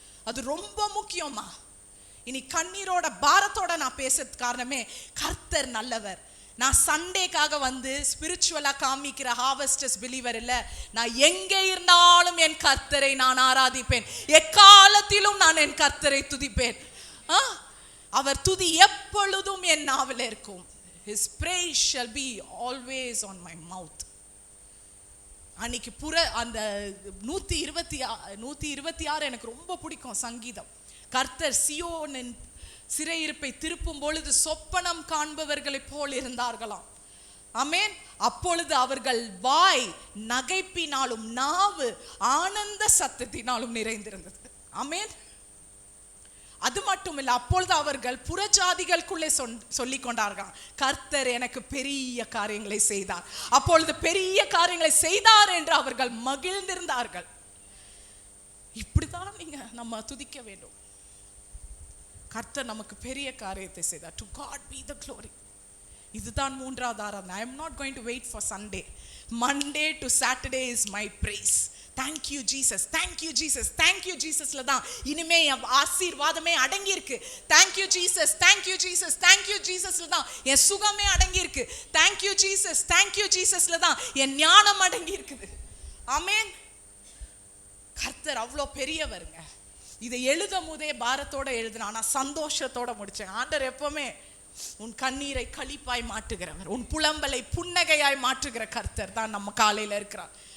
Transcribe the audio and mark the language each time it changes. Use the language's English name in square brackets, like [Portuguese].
[Tamil] அது ரொம்ப முக்கியமா. இனி கண்ணீரோட பாரத்தோட நான் பேசுறது காரணமே, கர்த்தர் நல்லவர். நான் சண்டேக்காக வந்து ஸ்பிரிச்சுவலா காமிக்கிற ஹார்வெஸ்டர்ஸ் பிலீவர் இல்ல. நான் எங்கே இருந்தாலும் என் கர்த்தரை நான் ஆராதிப்பேன். எக்காலத்திலும் நான் என் கர்த்தரை துதிப்பேன். அவர் துதி எப்பொழுதும் என் நாவில் இருக்கும். [English] His praise shall be always on my mouth. [Tamil] அன்னைக்கு அந்த 126 எனக்கு ரொம்ப பிடிக்கும் சங்கீதம். கர்த்தர் சியோனின் சிறையிருப்பை திருப்பும் பொழுது சொப்பனம் காண்பவர்களை போல் இருந்தார்களாம். ஆமென். அப்பொழுது அவர்கள் வாய் நகைப்பினாலும் நாவு ஆனந்த சத்தத்தினாலும் நிறைந்திருந்தது. ஆமென். அது மட்டும் இல்ல, அப்பொழுது அவர்கள் புறஜாதிகளுக்குள்ளே சொல்லிக் கொண்டார்கள், கர்த்தர் எனக்கு பெரிய காரியங்களை செய்தார். அப்பொழுது பெரிய காரியங்களை செய்தார் என்று அவர்கள் மகிழ்ந்திருந்தார்கள். இப்படிதான் நீங்க நம்ம துதிக்க வேண்டும். கர்த்தர் நமக்கு பெரிய காரியத்தை செய்தார். [English] To God be the glory. [Tamil] இதுதான் மூன்றாவது ஆராதனை. [English] I am not going to wait for Sunday. Monday to Saturday is my praise. Thank you Jesus, thank you Jesus, thank you Jesusல [Tamil] தான் இனிமே ஆசீர்வாதமே அடங்கி இருக்கு. [English] Thank you Jesus, thank you Jesus, thank you Jesusல [Tamil] தான் என் சுகமே அடங்கி இருக்கு. [English] Thank you Jesus, thank you Jesusல [Tamil] தான் என் ஞானம் அடங்கி இருக்குது. [English] ஆமென். [Tamil] கர்த்தர் அவ்வளோ பெரியவருங்க. இதை எழுதும் போதே பாரத்தோட எழுதுனா, நான் சந்தோஷத்தோட முடிச்சேன். ஆண்டவர் எப்பவுமே உன் கண்ணீரை களிப்பாய் மாற்றுகிறவர், உன் புலம்பலை புன்னகையாய் மாற்றுகிற கர்த்தர் தான் நம்ம காலையில இருக்கிறார்.